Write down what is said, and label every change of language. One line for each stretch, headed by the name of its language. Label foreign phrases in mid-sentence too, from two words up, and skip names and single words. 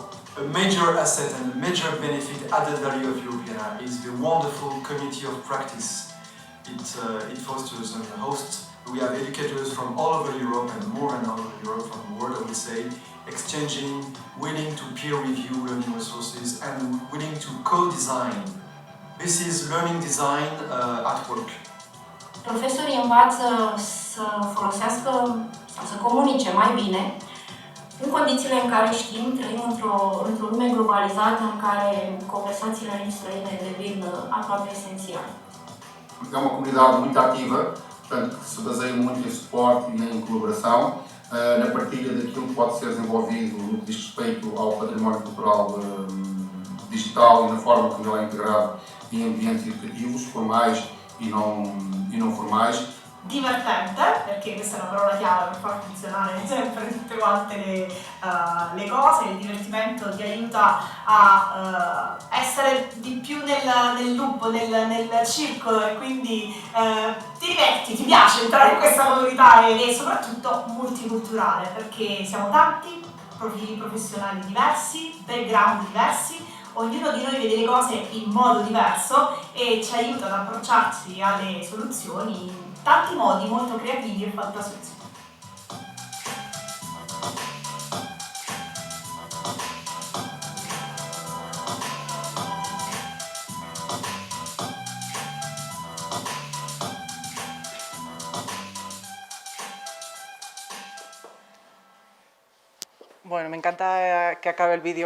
English: A major asset and a major benefit added value of Europeana is the wonderful community of practice it fosters and hosts. We have educators from all over Europe and more and all over Europe, from the world I would say, exchanging, willing to peer review learning resources and willing to co-design. This is learning design at work.
Romanian: Profesorii învață să folosească sau să comunice mai bine în condițiile în care știm, trăim într-o lume globalizată în care conversațiile în străine devin aproape esențiale.
Portuguese: É uma comunidade muito ativa, portanto, que se baseia muito em suporte e em colaboração, na partilha daquilo que pode ser desenvolvido no que diz respeito ao património cultural digital e na forma como ele é integrado em ambientes educativos, formais e não formais.
Italian: Divertente, perché questa è una parola chiave per far funzionare sempre tutte quante le cose. Il divertimento ti aiuta a essere di più nel loop, nel circolo e quindi ti diverti, ti piace entrare in questa comunità e soprattutto multiculturale, perché siamo tanti, profili professionali diversi, background diversi, ognuno di noi vede le cose in modo diverso e ci aiuta ad approcciarci alle soluzioni in tanti modi molto creativi e fantasiosi.
Spanish: Bueno, me encanta que acabe el vídeo